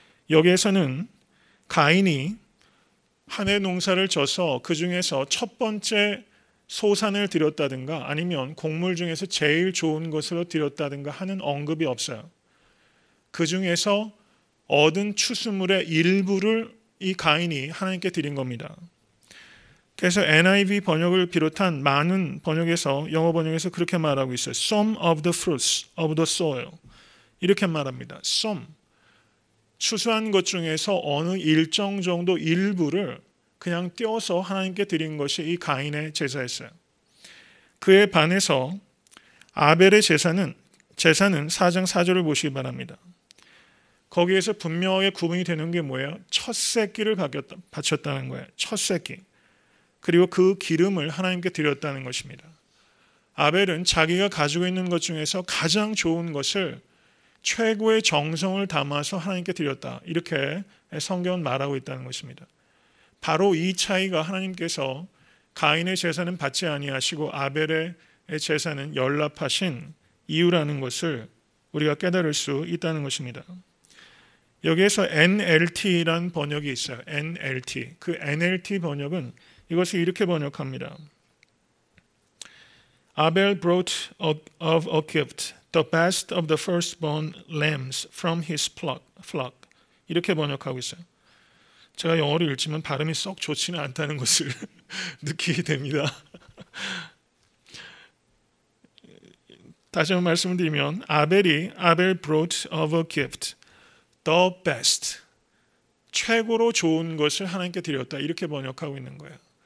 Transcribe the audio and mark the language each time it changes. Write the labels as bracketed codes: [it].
[ko] 여기에서는 가인이 한 해 농사를 져서 그 중에서 첫 번째 소산을 드렸다든가 아니면 곡물 중에서 제일 좋은 것으로 드렸다든가 하는 언급이 없어요. 그 중에서 얻은 추수물의 일부를 이 가인이 하나님께 드린 겁니다. 그래서 NIV 번역을 비롯한 많은 번역에서 영어 번역에서 그렇게 말하고 있어요. [en] Some of the fruits of the soil [ko] 이렇게 말합니다. Some 추수한 것 중에서 어느 일정 정도 일부를 그냥 떼어서 하나님께 드린 것이 이 가인의 제사였어요. 그에 반해서 아벨의 제사는 4장 4절을 보시기 바랍니다. 거기에서 분명하게 구분이 되는 게 뭐예요? 첫 새끼를 바쳤다는 거예요. 첫 새끼. 그리고 그 기름을 하나님께 드렸다는 것입니다. 아벨은 자기가 가지고 있는 것 중에서 가장 좋은 것을 최고의 정성을 담아서 하나님께 드렸다. 이렇게 성경은 말하고 있다는 것입니다. 바로 이 차이가 하나님께서 가인의 제사는 받지 아니하시고 아벨의 제사는 연락하신 이유라는 것을 우리가 깨달을 수 있다는 것입니다. 여기에서 NLT라는 번역이 있어요. NLT. 그 NLT 번역은 이것을 이렇게 번역합니다. [en] Abel brought of a gift the best of the firstborn lambs from his flock. [ko] 이렇게 번역하고 있어요. 제가 영어를 읽지만 발음이 썩 좋지는 않다는 것을 느끼게 됩니다. 다시 한번 말씀을 드리면 [en] Abel brought of a gift the best [ko] 최고로 좋은 것을 하나님께 드렸다 이렇게 번역하고 있는 거예요.